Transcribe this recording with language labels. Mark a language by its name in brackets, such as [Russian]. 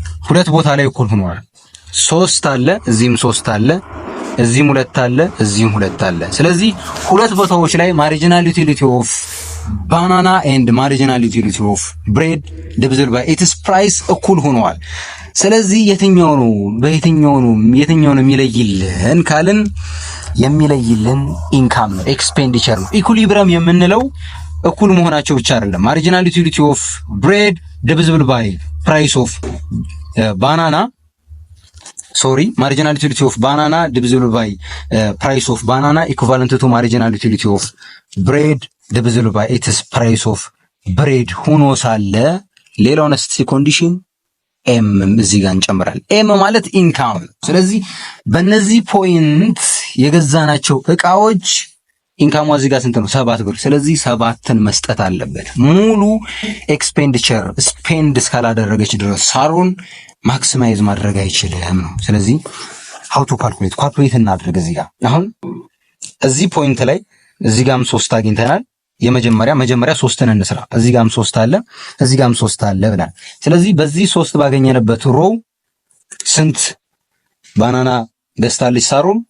[Amharic] 2 ቦታ ላይ እኩል ሆኗል። 3 አለ፣ እዚህም 3 አለ፣ እዚህም 2 አለ፣ እዚህም 2 አለ። ስለዚህ 2 ቦታዎች ላይ ማርጂናል ዩቲሊቲ ኦፍ ባናና ኤንድ ማርጂናል ዩቲሊቲ ኦፍ ብሬድ ዲቪዝብል ባይ ኢትስ ፕራይስ እኩል ሆነዋል። ስለዚህ የትኛው ነው የሚለይልን ካልን የሚለይልን ኢንካም ነው፣ ኤክስፔንዲቸር ነው። ኢኩሊብረም የምንለው እኩል መሆናቸው ብቻ አይደለም። ማርጂናል ዩቲሊቲ ኦፍ ብሬድ [English] divisible by price of banana, sorry, marginal utility of banana divisible by price of banana equivalent to marginal utility of bread divisible by its price of bread [Amharic] ሆኖ ሳለ ሌላው ነስቲ ኮንዲሽን ኤም እዚህ ጋር እንጨምራለን። ኤም ማለት ኢንካም። ስለዚህ በእነዚህ ፖይንት የገዛናቸው እቃዎች ኢንካሙ እዚህ ጋር ስንት ነው? 7 ብር። ስለዚህ 7ን መስጠት አለበት። ሙሉ ኤክስፔንዲቸር ስፔንድ እስካላደረገች ድረስ ሳሮን ማክሲማይዝ ማድረግ አይችልም ነው። ስለዚህ [English] how to calculate [Amharic] እናድርግ። እዚህ ጋር አሁን እዚህ ፖይንት ላይ እዚህ ጋርም 3 አግኝተናል። መጀመሪያ 3ን እንስራ። እዚህ ጋርም 3 አለ፣ እዚህ ጋርም 3 አለ ብለን ስለዚህ በዚህ 3 ባገኘንበት ሮው ስንት ባናና ገዝታለች ሳሮን?